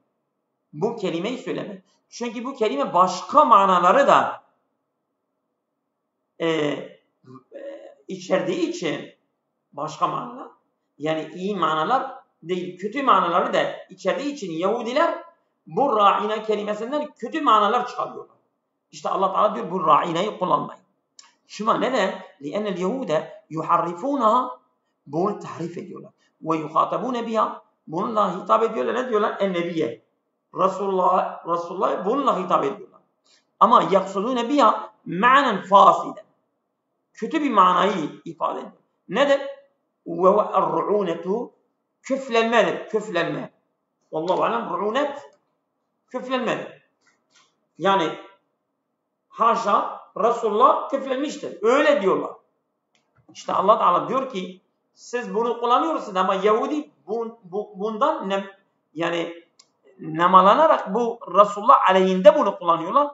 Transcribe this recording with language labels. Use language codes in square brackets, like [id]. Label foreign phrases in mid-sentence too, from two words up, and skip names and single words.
[tr] Bu kelimeyi söylemeyin. Çünkü bu kelime başka manaları da içerdiği için başka manalar. Yani iyi manalar değil, kötü manaları da içerdiği için Yahudiler bu ra'ina kelimesinden kötü manalar çıkarıyorlar. İşte Allah Teala diyor bu ra'inayı kullanmayın. Şuna neden? [ar] لِأَنَّ الْيَهُودَ يُحَرِّفُونَها. [tr] Bunu tahrif ediyorlar. [ar] وَيُخَاطَبُونَ بِهَا. [tr] Bununla hitap ediyorlar. Ne diyorlar? En-Nebiye. Resulullah bununla hitap ediyorlar. [ar] Ama يَقْصُدُونَ بِهَا مَعْنًا فَاسِدًا. [tr] Kötü bir manayı ifade ediyor. Nedir? [ar] وَهُوَ الرُّعُونَةُ [tr] küflenmedir. Küflenme. [ar] والله أعلم [tr] ru'unet küflenmedir. Yani haşa Resulullah küflenmiştir. Öyle diyorlar. İşte Allah Teala diyor ki siz bunu kullanıyorsunuz ama Yahudi bundan yani nemalanarak bu Resulullah aleyhinde bunu kullanıyorlar.